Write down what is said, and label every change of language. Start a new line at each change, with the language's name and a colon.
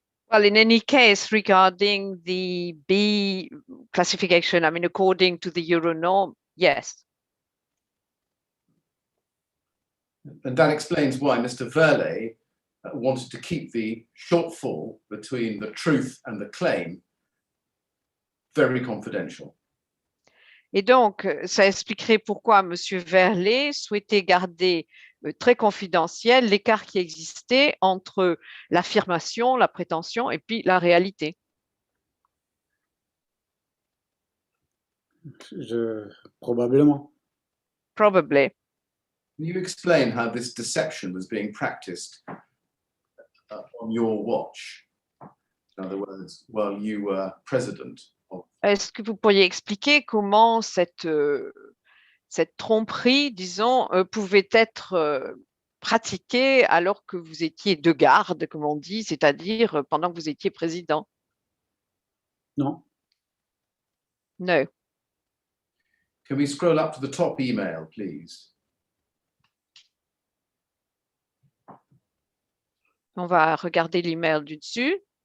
English: Well, in any case, regarding the B classification, I mean, according to the Euronorm, yes. And that explains why Mr. Verlet wanted to keep the shortfall between the truth and the claim very confidential.
French: Et donc, ça expliquerait pourquoi M. Verlet souhaitait garder très confidentiel l'écart qui existait entre l'affirmation, la prétention et puis la réalité. Probablement.
English: Probably. Can you explain how this deception was being practiced on your watch? In other words, while you were president of...
French: Est-ce que vous pourriez expliquer comment cette tromperie, disons, pouvait être pratiquée alors que vous étiez de garde, comme on dit, c'est-à-dire pendant que vous étiez président? Non.
English: No. Can we scroll up to the top email, please?
French: On va regarder l'email du dessus.